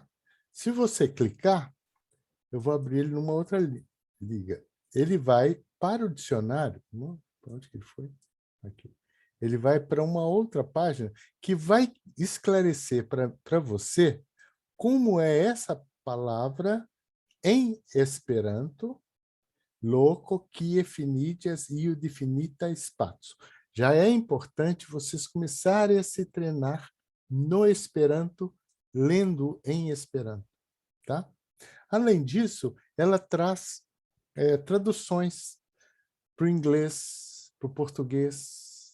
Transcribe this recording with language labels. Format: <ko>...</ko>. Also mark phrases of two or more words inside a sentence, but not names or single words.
<pt>Se você clicar, eu vou abrir ele numa outra liga. Ele vai para o dicionário. Onde que ele foi? Aqui. Ele vai para uma outra página que vai esclarecer para você como é essa palavra em Esperanto,</pt> <eo>loco, kie finiĝas iu difinita espaco.</eo> <pt>Já é importante vocês começarem a se treinar no Esperanto, lendo em Esperanto, tá? Além disso, ela traz traduções para o inglês, para o português.</pt>